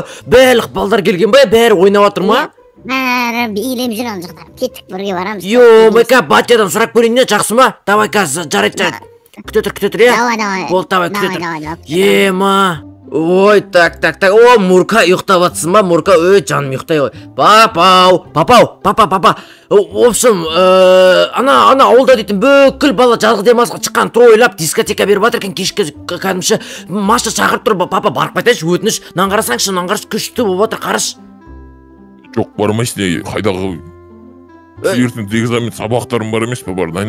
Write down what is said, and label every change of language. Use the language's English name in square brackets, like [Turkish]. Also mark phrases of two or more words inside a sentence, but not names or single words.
[Kazakh] Бәлік балдар келген ба? Бәрі ойнап отыр ма? Бәрі билеп жүр ана жақтар. Кеттік, бірге барамыз. Майка, батядан сұрап көрейін, жақсы ма? Давай қазір, жарайды. Күте тұр, Давай. Бол, давай, күте тұр. Ма. Ой, так. О, Мурка ұйықтап атсың ба? Мурка, жаным ұйықтай ғой. Папа. [Russian] В общем, [Kazakh] ана ауылда дейтін бүкіл бала жазғы демалысқа шыққан тойлап дискотека беріп жатыр екен, кешкі кәдімші. Маша шақырып тұр, папа барып қайтайыншы, өтініш. Нан қарасаңшы, күшті болып жатыр, қараш. Жоқ, бармайсың, қайдағы ертең экзамен сабақтарым бар емес пе, бар дайын.